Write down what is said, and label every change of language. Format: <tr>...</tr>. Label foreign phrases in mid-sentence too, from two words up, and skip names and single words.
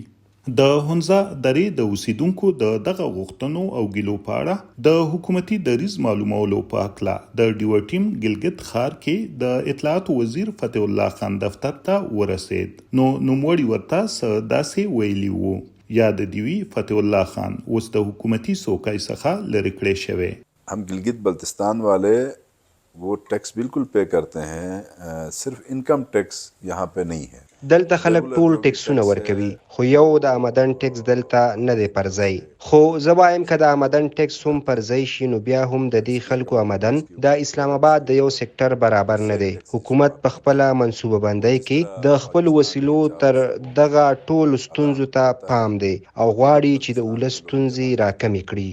<ps>د هنزه درې د اوسیدونکو د دغه غوښتنو او ګیلو په اړه د حکومتي دریځ معلومولو په هکله د ډیو ټیم ګلګت ښار کې د اطلاعاتو وزیر فتح الله خان دفتر ته ورسید، نو نوموړي ورته څه داسې ویلي وو. یا د دیوی فتح الله خان اوس د حکومتي څوکۍ څخه لرې کړی شوی.</ps> <ur>ہم گلگت بلتستان والے وہ ٹیکس بالکل پے کرتے ہیں، صرف</ur> <en>income tax</en> <ur>یہاں پہ نہیں ہے.</ur> <ps>دلته خلک ټول ټیکسونه ورکوي، خو یو د آمدن ټیکس دلته نه دی پر ځای. خو زه وایم که د آمدن ټیکس هم پر ځای شي نو بیا هم د دې خلکو آمدن د اسلام آباد د یو سیکټر برابر نه دی. حکومت په خپله منصوبه بندۍ کې د خپل وسیلو تر دغه ټولو ستونزو ته پام دی او غواړي چې د ولس ستونزې راکمې کړي.</ps>